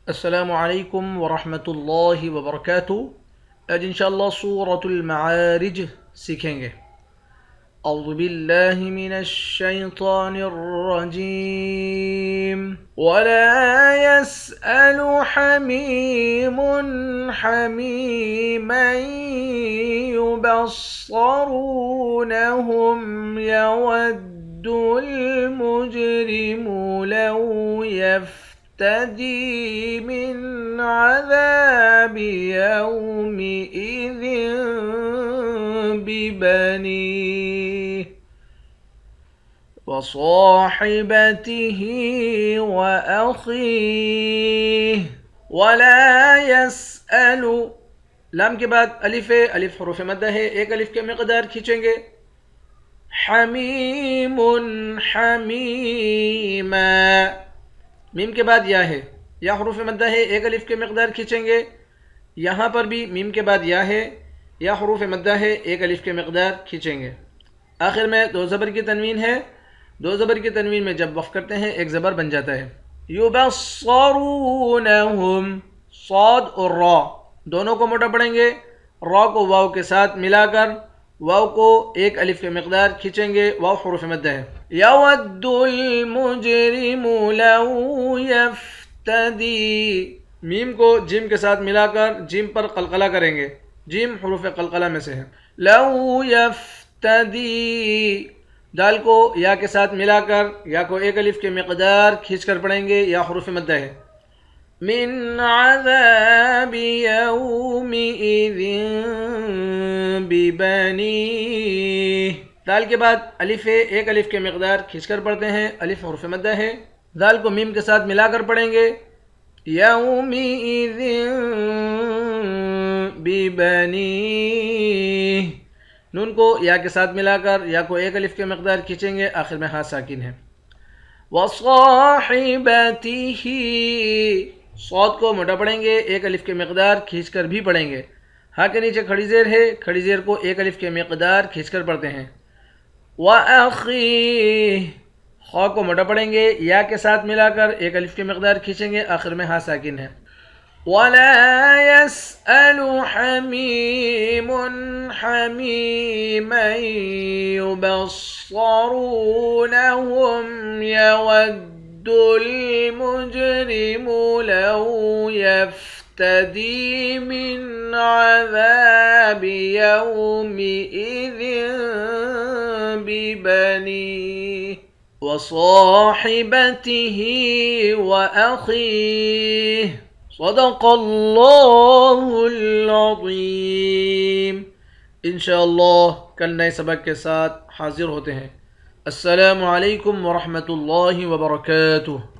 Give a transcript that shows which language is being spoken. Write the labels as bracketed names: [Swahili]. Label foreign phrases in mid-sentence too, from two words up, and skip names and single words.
[Arabic] السلام عليكم ورحمة الله وبركاته. [Hindi] आज [Arabic] إن شاء الله [Hindi] सूरतुल मारिज सीखेंगे। [Arabic] أعوذ بالله من الشيطان الرجيم. ولا يسأل حميم حميما يبصرونهم يود المجرم لو يفتدي من عذاب يومئذ ببنيه وصاحبته وأخيه. ولا يسأل, [Hindi] लाम के बाद अलिफ है, अलिफ हुरूफ मद्दा है, एक अलिफ के मिक़दार खींचेंगे। [Arabic] حميم حميما, [Hindi] मीम के बाद या है, या हुरूफ मद्दा है, एक अलिफ के मिक़दार खींचेंगे। यहाँ पर भी मीम के बाद या है, या हुरूफ मद्दा है, एक अलिफ के मिक़दार खींचेंगे। आखिर में दो ज़बर की तनवीन है, दो ज़बर की तनवीन में जब वक़्फ़ करते हैं एक ज़बर बन जाता है। युबस्सरूनहुम, सौद और रॉ दोनों को मोटा पढ़ेंगे। रॉ को वाव के साथ मिलाकर वाव को एक अलिफ के मिक़दार खींचेंगे। वाव हुरूफ मद्दा है। [Arabic] يود المجرم لو يفتدي, [Hindi] मीम को जिम के साथ मिलाकर जिम पर कलकला करेंगे। जिम हुरूफ कलकला में से है। [Arabic] لو يفتدي, [Hindi] दाल को या के साथ मिलाकर या को एक अलिफ के मिक़दार खींच कर पढ़ेंगे। या हुरूफ मद्दा है। [Arabic] من عذاب يومئذ ببنيه, [Hindi] दाल के बाद अलिफ है, एक अलिफ के मिक़दार खींच कर पढ़ते हैं। अलिफ हुरूफ मद्दा है। दाल को मीम के साथ मिलाकर पढ़ेंगे। [Arabic] يومئذ ببنيه, [Hindi] नून को या के साथ मिलाकर या को एक अलिफ के मिक़दार खींचेंगे। आखिर में हाँ साकिन है। वसाहिबतिही, सौद को मोटा पढ़ेंगे, एक अलिफ के मिक़दार खींच कर भी पढ़ेंगे। हाँ के नीचे खड़ी ज़ेर है, खड़ी ज़ेर को एक अलिफ के मिक़दार खींच कर पढ़ते हैं। वअखीह, खा को मोटा पढ़ेंगे, या के साथ मिलाकर एक अलिफ के मिक़दार खींचेंगे। आखिर में हाँ साकिन है। [Arabic] ولا يسأل حميم حميما يبصرونهم يود المجرم لو يفتدي من عذاب يومئذ ببنيه وصاحبته وأخيه. صدق الله العظيم. إن شاء الله [Hindi] कल नए सबक के साथ हाज़िर होते हैं। [Arabic] السلام عليكم ورحمة الله وبركاته.